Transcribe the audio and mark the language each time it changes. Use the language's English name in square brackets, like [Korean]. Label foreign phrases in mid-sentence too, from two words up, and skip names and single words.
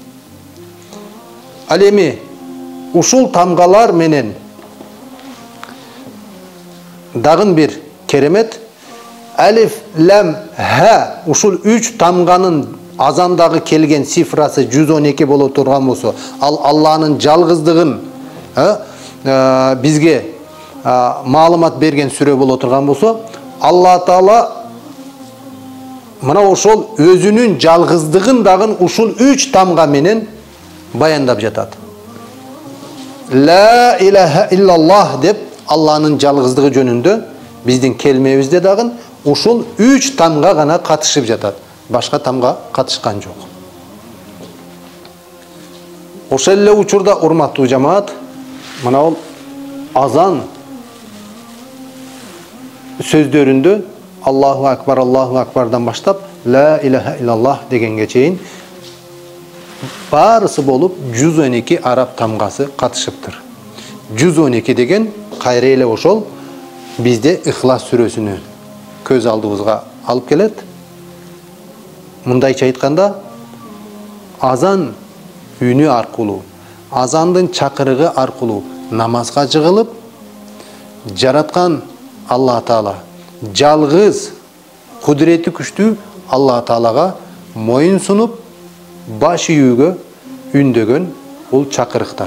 [Kyrgyz] Ал эми ушул тамгалар менен дагын бир керемет, алиф, лам, ха ушул 3 тамганын азандагы келген цифрасы 112 боло турган болсо, ал Алланын жалгыздыгын бизге маалымат берген сүрө боло турган болсо, Алла Таала мына ошол өзүнүн жалгыздыгын дагы ушул 3 тамга менен баяндап жатат. [Arabic] لا إله إلا الله [Kyrgyz] деп Алланын жалгыздыгы жөнүндө биздин келмебизде дагы ушул 3 тамга гана катышып жатат. Башка тамга катышкан жок. Ошол эле учурда урматтуу жамаат, мына ол азан сөздөрүндө Аллаху акбардан баштап [Arabic] لا إله إلا الله [Kyrgyz] дегенге чейин барысы болуп 112 араб тамгасы катышыптыр. 112 деген кайра эле ошол бизде Ихлас сүрөсүнү көз алдыбызга алып келет. Мындайча айтканда, азан үнү аркылуу, азандын чакырыгы аркылуу намазга жыгылып, жараткан Алла Таала, жалгыз, кудурети күчтүү Алла Таалага моюн сунуп, баш ийүүгө үндөгөн бул чакырыктар.